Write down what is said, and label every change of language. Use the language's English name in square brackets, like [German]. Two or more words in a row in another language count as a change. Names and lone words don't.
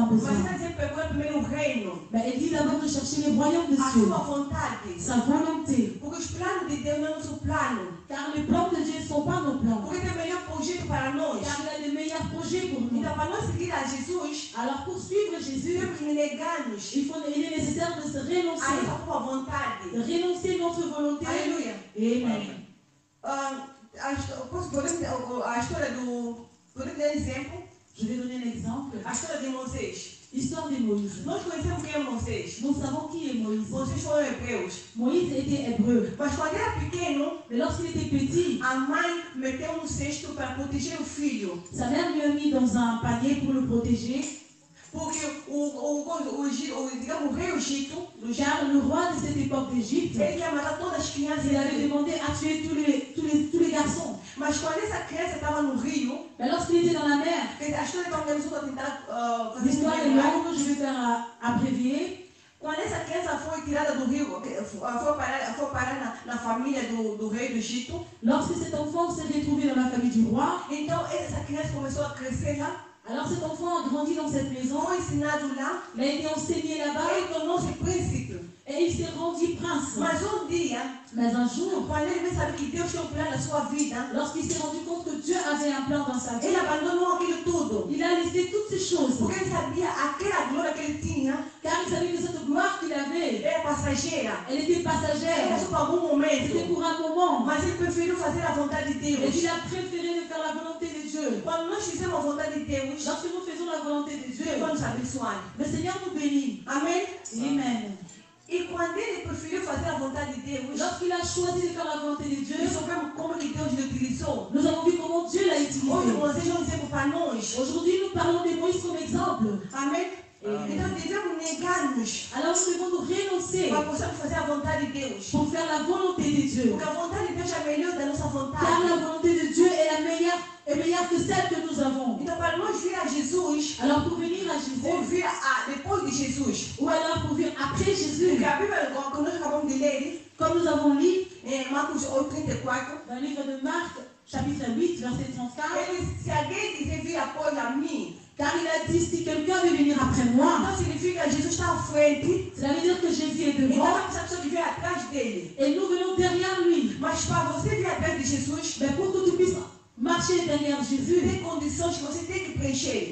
[Portuguese] Mas [French] besoin. [Portuguese] está dizendo procurar primeiro o reino. [French] Mais il dit d'abord de chercher le royaume des [Portuguese] A [French] cieux, [Portuguese] sua vontade. [French] sa volonté. [Portuguese] Porque os planos de Deus não é nosso plano. [French] Car les plans de Dieu ne sont pas nos plans. [Portuguese] Porque tem o melhor projeto para nós. [French] Car il a de meilleurs projets pour nous. [Portuguese] Então, para nós seguir a Jesus, [French] Alors pour suivre Jésus, [Portuguese] temos que negar-nos [French] il est nécessaire de se [Portuguese] a [French] renoncer. [Portuguese] essa tua vontade. [French] De renoncer notre volonté. [Portuguese] Aleluia. [French] Amen. [Portuguese] Podemos a história do... Podemos dar exemplo? [French] Je vais donner un exemple. [Portuguese] A história de Moisés. [French] Histoire de Moïse. [Portuguese] Nós conhecemos quem é Moisés. [French] Nous savons qui est Moïse. [Portuguese] Moisés foram hebreus. [French] Moïse était hébreu. [Portuguese] Mas quando era pequeno, [French] Mais lorsqu'il était petit, [Portuguese] a mãe meteu no cesto para proteger o filho. [French] sa mère lui a mis dans un panier pour le protéger. [Portuguese] Porque digamos, o rei Egito, [French] Car le roi de cette époque d'Égypte, [Portuguese] ele ia matar todas as crianças. [French] il avait demandé à tuer tous les garçons. [Portuguese] Mas quando essa criança estava no rio, [French] Mais lorsqu'il était dans la mer, [Portuguese] a história está organizada para tentar fazer [French] l'histoire est [Portuguese] melhor. [French] longue, je vais faire abrévier. [Portuguese] Quando essa criança foi tirada do rio, foi parar na família do rei do Egito, [French] Lorsque cet enfant s'est retrouvé dans la famille du roi, [Portuguese] então essa criança começou a crescer lá, [French] alors cet enfant a grandi dans cette maison, [Portuguese] foi ensinado lá, [French] il a été enseigné là-bas [Portuguese] ele tornou-se príncipe. [French] et il s'est rendu prince. [Portuguese] Mas dia, [French] Mais un jour, [Portuguese] quando ele veio saber que Deus tinha um plano na sua vida, [French] lorsqu'il s'est rendu compte que Dieu avait un plan dans sa vie, [Portuguese] ele abandonou aquilo tudo. [French] il a laissé toutes ces choses. [Portuguese] Porque ele sabia aquela glória que ele tinha [French] Car il savait que cette gloire qu'il avait, [Portuguese] era passageira. [French] elle était [Portuguese] Era [French] passagère. [Portuguese] só para algum [French] C'était [Portuguese] momento. [French] pour un moment. [Portuguese] Mas ele preferiu fazer a vontade de [French] Et [Portuguese] Deus. [French] il a préféré de faire la volonté de Dieu. [Portuguese] Quando nós fizemos a vontade de Deus, [French] Lorsque nous faisons la volonté de Dieu, [Portuguese] Deus vai nos abençoar. [French] le Seigneur nous bénit. [Portuguese] Amém? [French] Amen. [Portuguese] E quando ele preferiu fazer a vontade de Deus, [French] Lorsqu'il a choisi de faire la volonté de Dieu, [Portuguese] nós sabemos como que Deus lhe utilizou. [French] nous avons vu comment Dieu l'a [Portuguese] Hoje [French] utilisé. [Portuguese] vocês vão dizer para nós. [French] Aujourd'hui, nous parlons de Moïse comme exemple. [Portuguese] Amém? Então devemos negar-nos [French] Alors nous devons nous renoncer [Portuguese] para podermos fazer a vontade de Deus. [French] pour faire la volonté de Dieu. [Portuguese] Porque a vontade de Deus é melhor da nossa [French] Car [Portuguese] vontade. [French] la volonté de Dieu est meilleure que celle que nous avons. [Portuguese] Então para nós vir a Jesus, [French] Alors pour venir à [Portuguese] ou [French] Jésus, [Portuguese] vir depois de Jesus, [French] ou alors pour venir après Jésus, [Portuguese] porque a Bíblia que nós acabamos de ler, [French] comme nous avons lu [Portuguese] em Marcos 8:34, [French] dans le livre de Marc, chapitre 8, verset 34, [Portuguese] ele diz, se alguém quiser vir após a mim, [French] car il a dit, si quelqu'un veut venir après moi, [Portuguese] então significa que Jesus está à frente, [French] cela veut dire que Jésus est [Portuguese] então [French] devant [Portuguese] essa pessoa que vem atrás dele. [French] et nous venons derrière lui. [Portuguese] Mas para você vir atrás de Jesus, [French] Mais pour que tu puisses marcher derrière Jésus, [Portuguese] tem condições que você tem que preencher.